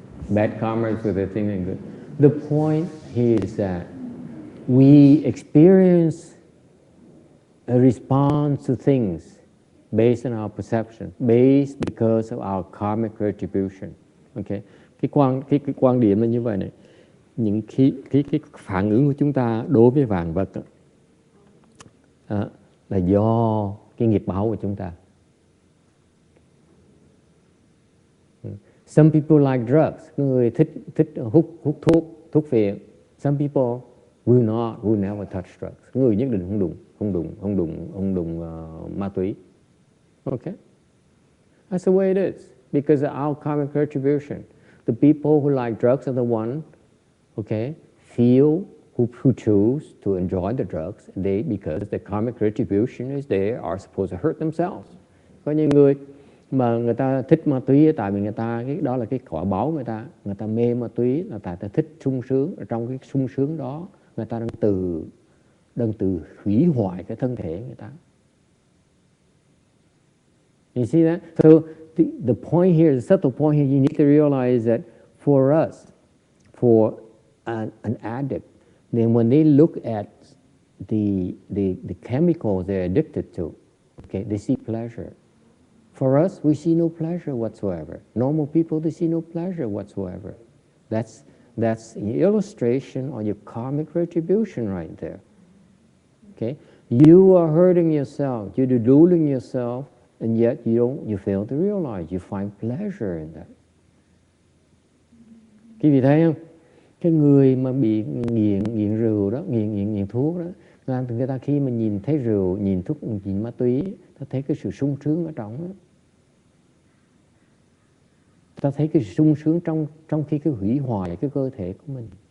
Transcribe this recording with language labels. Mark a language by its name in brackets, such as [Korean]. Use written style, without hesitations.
[English] Bad karma is what they think is good. The point here is that we experience a response to things based on our perception, based because of our karmic retribution. Okay? [Vietnamese] Cái quan điểm là như vậy này. Những cái phản ứng của chúng ta đối với vạn vật là do cái nghiệp báo của chúng ta. [English] Some people like drugs. [Vietnamese] Người thích hút thuốc phiện. [English] Some people will never touch drugs. [Vietnamese] Người nhất định không đụng ma túy. [English] Okay, that's the way it is because of our karmic retribution. The people who like drugs are the one, okay, who choose to enjoy the drugs. Because the karmic retribution is there, are supposed to hurt themselves. [Vietnamese] Có những người mà người ta thích ma túy tại vì đó là cái quả báo người ta mê ma túy là tại ta thích sung sướng, ở trong cái sung sướng đó người ta đang từ hủy hoại cái thân thể người ta. [English] You see that? So the point here, the subtle point here, you need to realize that for us, for an addict, then when they look at the chemicals they're addicted to, okay, they see pleasure. For us, we see no pleasure whatsoever. Normal people, they see no pleasure whatsoever. That's an illustration of your karmic retribution right there. Okay, you are hurting yourself, you're deluding yourself, and yet you fail to realize, you find pleasure in that. [Vietnamese] Quý vị thấy không? Cái người mà bị nghiện rượu đó, nghiện thuốc đó, người ta khi mà nhìn thấy rượu, nhìn thuốc, nhìn ma túy, ta thấy cái sự sung sướng ở trong đó. Ta thấy cái sự sung sướng trong khi cái hủy hoại cái cơ thể của mình.